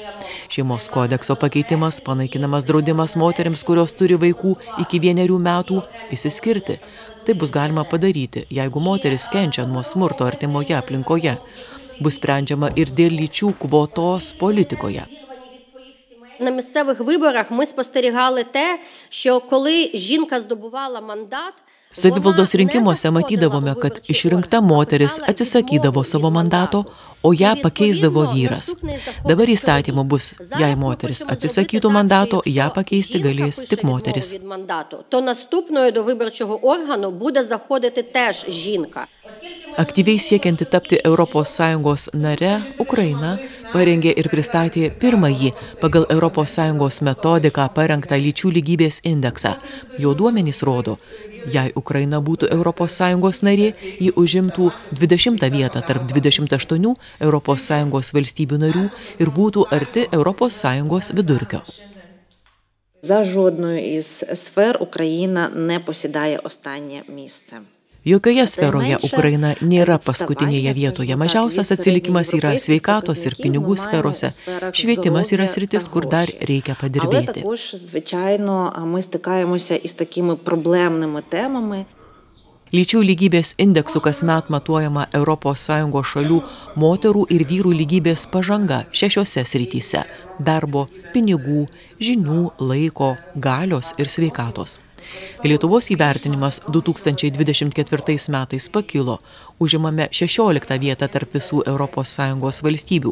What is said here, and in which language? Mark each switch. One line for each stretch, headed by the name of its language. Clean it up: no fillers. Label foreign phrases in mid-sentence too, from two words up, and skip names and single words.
Lithuanian: Šeimos kodekso pakeitimas, panaikinamas draudimas moterims, kurios turi vaikų iki 1 metų, išsiskirti. Tai bus galima padaryti, jeigu moteris kenčia nuo smurto artimoje aplinkoje. Bus sprendžiama ir dėl lyčių kvotos politikoje.
Ukrainian: На місцевих виборах ми спостерігали те, що коли жінка здобувала мандат,
Lithuanian: Savivaldos rinkimuose matydavome, kad išrinkta moteris atsisakydavo savo mandato, o ją pakeisdavo vyras. Dabar įstatymu bus, jei moteris atsisakytų mandato, ją pakeisti galės tik moteris.
Ukrainian: То наступною до виборчого органу буде заходити теж жінка.
Lithuanian: Aktyviai siekianti tapti ES nare, Ukraina parengė ir pristatė pirmąjį pagal ES metodiką parengtą lyčių lygybės indeksą. Jo duomenys rodo, jei Ukraina būtų ES narė, ji užimtų 20 vietą tarp 28 ES valstybių narių ir būtų arti ES vidurkio.
Ukrainian: За жодною із сфер Україна не посідає останнє місце.
Lithuanian: Jokioje sferoje Ukraina nėra paskutinėje vietoje. Mažiausias atsilikimas yra sveikatos ir pinigų sferose. Švietimas yra sritis, kur dar reikia padirbėti.
Ukrainian: Але також, звичайно, ми стикаємося із такими проблемними темами.
Lithuanian: Lyčių lygybės indeksų kasmet matuojama ES šalių moterų ir vyrų lygybės pažanga 6 srityse – darbo, pinigų, žinių, laiko, galios ir sveikatos. Lietuvos įvertinimas 2024 metais pakilo, užimame 16 vietą tarp visų ES valstybių.